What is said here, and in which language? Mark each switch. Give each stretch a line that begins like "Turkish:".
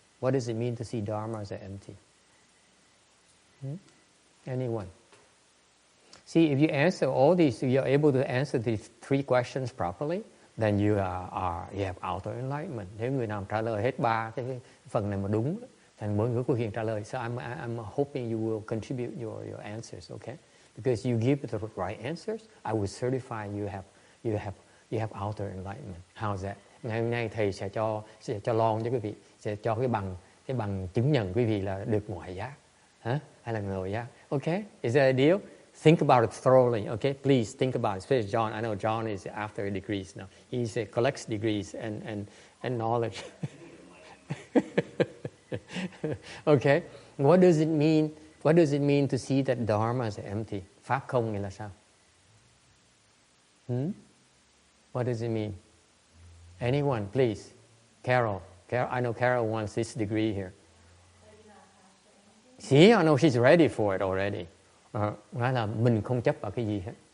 English: What does it mean to see dharma as empty? Anyone? See, if you answer all these, you're able to answer these three questions properly, then you have outer enlightenment.
Vietnamese: Nếu người nào trả lời hết ba cái phần này mà đúng, thì mỗi người có quyền trả lời.
English: So I'm hoping you will contribute your answers, okay? Because you give the right answers, I will certify you have outer enlightenment. How's that?
Vietnamese: Ngày hôm nay thầy sẽ cho lon cho quý vị, sẽ cho cái bằng chứng nhận quý vị là được ngoại giác, hả? Hay là nội giác?
English: Okay? Is that a deal? Think about it thoroughly, okay? Please think about it. Especially John. I know John is after degrees now. He collects degrees and knowledge. Okay. What does it mean? What does it mean to see that dharma is empty?
Vietnamese: Pháp không nghĩa là sao?
English: What does it mean? Anyone, please. Carol, I know Carol wants this degree here. See, I know she's ready for it already.
Vietnamese: Nói là mình không chấp vào cái gì hết.